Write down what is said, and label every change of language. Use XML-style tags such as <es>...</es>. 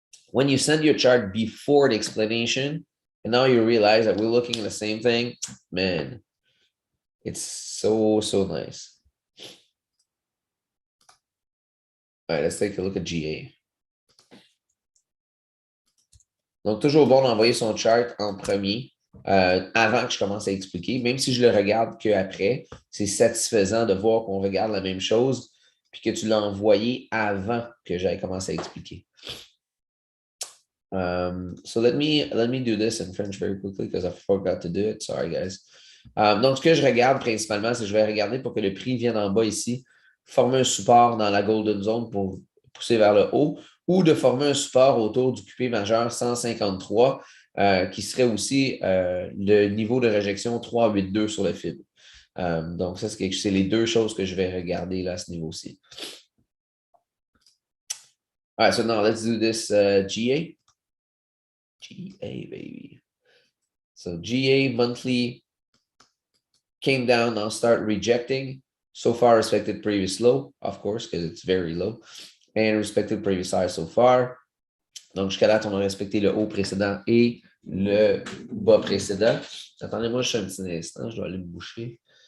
<en>When you send your chart before the explanation, and now you realize that we're looking at the same thing, man, it's so nice. All right, let's take a look at GA.</en> <fr>Donc, toujours bon d'envoyer son chart en premier, avant que je commence à expliquer, même si je le regarde qu'après, c'est satisfaisant de voir qu'on regarde la même chose, puis que tu l'as envoyé avant que j'aille commencer à expliquer.</fr> <en>So let me do this in French very quickly because I forgot to do it. Sorry, guys.</en> <fr>Donc, ce que je regarde principalement, c'est que je vais regarder pour que le prix vienne en bas ici, former un support dans la golden zone pour pousser vers le haut, ou de former un support autour du QP majeur 153, qui serait aussi le niveau de réjection 382 sur le fib. Donc, ça, c'est les deux choses que je vais regarder là à ce niveau-ci.</fr> <en>All right, so now let's do this GA. GA, baby. So GA monthly came down, now start rejecting. So far respected previous low, of course, because it's very low. And respected previous high so far.</en> <fr>Donc, jusqu'à date, on a respecté le haut précédent et le bas précédent. Attendez-moi juste un petit instant, je dois aller me boucher.</fr>